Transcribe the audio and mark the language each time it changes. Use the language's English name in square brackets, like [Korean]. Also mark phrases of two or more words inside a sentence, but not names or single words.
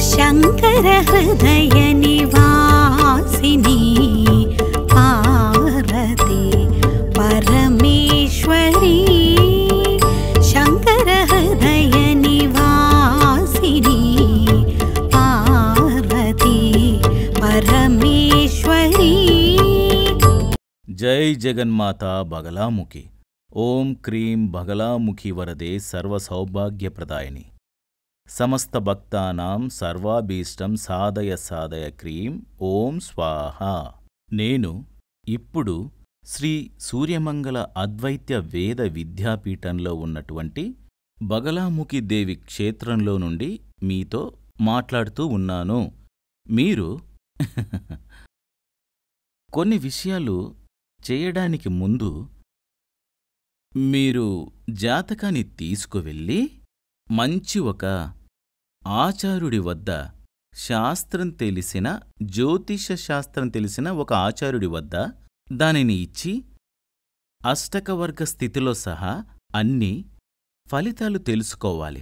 [Sanskrit] शंकर हृदय निवासिनी पार्वती परमेश्वरी शंकर हृदय निवासिनी पार्वती परमेश्वरी। जय जगन्माता बगलामुखी। ओं क्रीं बगलामुखी वरदे सर्वसौभाग्यप्रदायिनी समस्त भक्तानां सर्वाभीष्टं साधय साधय क्रीं ओं स्वाहा। [Telugu] నేను ఇప్పుడు శ్రీ సూర్యమంగళ అద్వైత్య వేద విద్యాపీఠంలో ఉన్నటువంటి బగలాముఖి దేవి క్షేత్రంలో నుండి మీతో మాట్లాడుతూ ఉన్నాను। మీరు కొన్ని విషయాలు చేయడానికి ముందు మీరు జాతకాన్ని తీసుకువెళ్ళి మంచి ఒక ఆచార్యుడి వద్ద శాస్త్రం తెలిసిన జ్యోతిష శాస్త్రం తెలిసిన ఒక ఆచార్యుడి వద్ద దానిని ఇచ్చి అష్టకవర్గ స్థితిలో సహా అన్ని ఫలితాలు తెలుసుకోవాలి।